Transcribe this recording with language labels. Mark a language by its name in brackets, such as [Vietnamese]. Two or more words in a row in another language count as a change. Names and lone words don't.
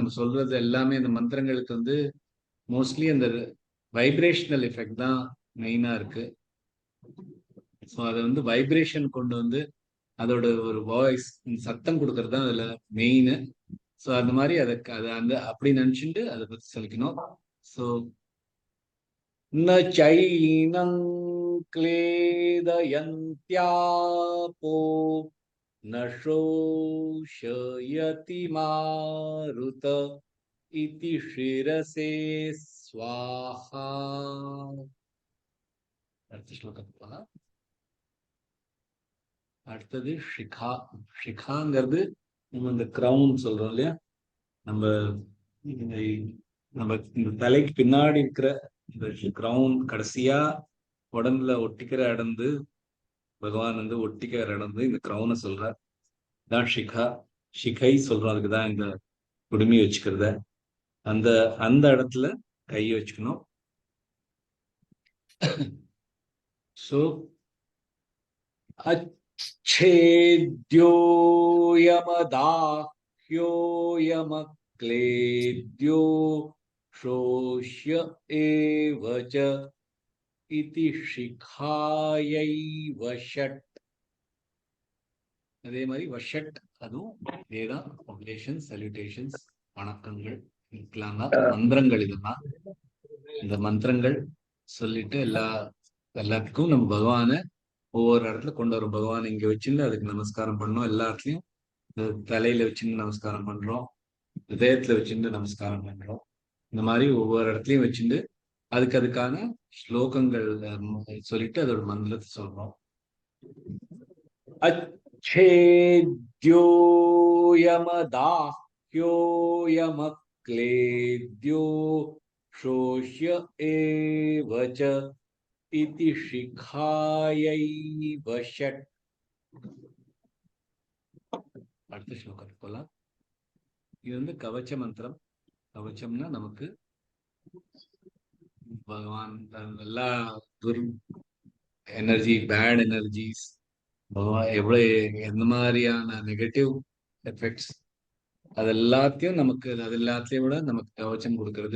[Tamil] நம்ம சொல்றது எல்லாமே இந்த மந்திரங்களுக்கு வந்து மோஸ்ட்லி அந்த [English] vibrational effect [Tamil] தான் மெயினா இருக்கு. ஸோ அதை வந்து வைப்ரேஷன் கொண்டு வந்து அதோட ஒரு வாய்ஸ் சத்தம் கொடுக்கறது தான் அதுல மெயின். ஸோ அந்த மாதிரி அதை அந்த அப்படி நினைச்சுட்டு அதை பத்தி சொல்லிக்கணும். [Sanskrit] ஸோ न चैनं क्लेदयन्त्यापो न शोषयति मारुत इति शिरसे स्वाहा. [Tamil] அடுத்த ஸ்லோகத்துக்கு போலாம். அடுத்தது ஷிகா. ஷிகாங்கிறது நம்ம இந்த கிரவுன் சொல்றோம் இல்லையா, நம்ம இந்த தலைக்கு பின்னாடி இருக்கிற இந்த கிரவுன் கடைசியா உடம்புல ஒட்டிக்கிற இடந்து, பகவான் வந்து ஒட்டிக்கிற இடந்து இந்த கிரவுனை சொல்றார். தான் ஷிகா, ஷிகை சொல்றோம். அதுக்குதான் இந்த குடுமி வச்சுக்கிறத. அந்த அந்த இடத்துல கை வச்சுக்கணும். [Sanskrit] சோ अच्छेद्यो यमदाह्यो यमक्लेद्यो शोष्य एव च इति शिखायैव षट्. [Tamil] அதே மாதிரி வஷட், அதுவும் இதேதான். [English] oblations, salutations, [Tamil] வணக்கங்கள், மந்திரங்கள். இதெல்லாம் இந்த மந்திரங்கள் சொல்லிட்டு எல்லாத்துக்கும் நம்ம பகவானை ஒவ்வொரு இடத்துல கொண்டு வரும். பகவான் இங்க வச்சுன்னு அதுக்கு நமஸ்காரம் பண்ணோம். எல்லா இடத்துலயும் தலையில வச்சுன்னு நமஸ்காரம் பண்றோம், ஹிருதயத்துல வச்சுட்டு நமஸ்காரம் பண்றோம். இந்த மாதிரி ஒவ்வொரு இடத்துலயும் வச்சுட்டு அதுக்கான ஸ்லோகங்கள் சொல்லிட்டு அதோட மந்திரத்தை சொல்றோம். [Sanskrit] अच्छेद्योयमदाह्योयमक्लेद्यो शोष्य एव च इति शिखायैव षट्. [Tamil] அடுத்த ஸ்லோகத்துக்கு போலாம். இது வந்து கவச்ச மந்திரம். கவச்சம்னா நமக்கு பகவான் எல்லா துர் எனர்ஜி, [English] bad energies, [Tamil] பகவான் எவ்வளவு எந்த மாதிரியான [English] negative effects, [Tamil] அது எல்லாத்தையும் விட நமக்கு கவச்சம் கொடுக்கறது.